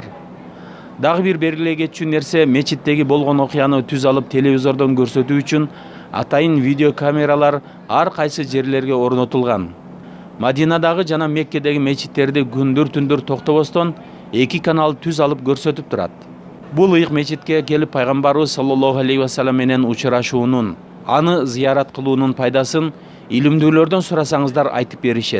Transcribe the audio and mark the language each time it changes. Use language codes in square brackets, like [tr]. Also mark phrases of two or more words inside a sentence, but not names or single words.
[ky] Дагы бир белгилей кетчү нерсе, мечиттеги болгон окуяны түз алып телевизордон көрсөтүү үчүн атайын видеокамералар ар кайсы жерлерге орнотулган. Мадинадагы жана Меккедеги мечиттерди күндүр-түндүр токтобостон 2 канал түз алып көрсөтүп турат. Бул ыйык мечитке келип пайгамбарыбыз [ar] صلى الله عليه وسلم [ky] менен учурашуунун, аны зыярат кылуунун пайдасын илимдүүлөрдөн сурасаңыздар айтып беришет.